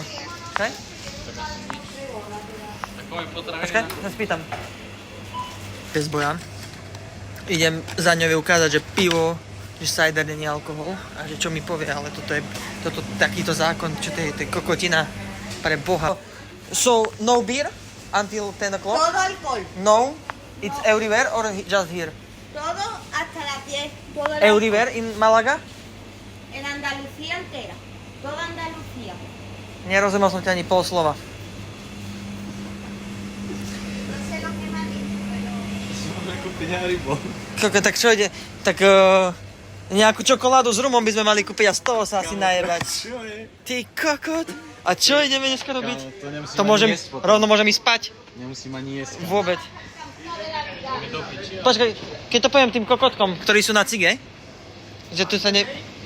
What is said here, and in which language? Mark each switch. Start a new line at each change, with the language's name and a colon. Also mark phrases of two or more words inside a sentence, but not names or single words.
Slovak: Hej? Počkaj, sa spýtam. Bez boja. Idem za ňou ukázať, že pivo, že cider nie je alkohol a že čo mi povie, ale toto je takýto zákon, čo to je kokotina pre Boha.
English: So, no beer until 10 o'clock?
Spanish: Todo alcohol. No?
English: It's everywhere or just here?
Spanish: Todo hasta las 10. Todo el
English: Everywhere in Malaga?
Spanish: En Andalucía entera. Toda Andalucía.
Slovak: Nerozumel som ti ani pol slova.
Spanish: No sé lo que me ha dicho, pero...
Slovak: Koko, tak čo ide? Tak nejakú čokoládu s rumom by sme mali kúpiť a z toho sa asi najebať. Ty kokot. A čo ideme dneska robiť? To môžem, rovno môžem ísť spať. Nemusím ani jesť. Vôbec. Počkaj, keď to poviem tým kokotkom, ktorí sú na cige, že tu sa ne...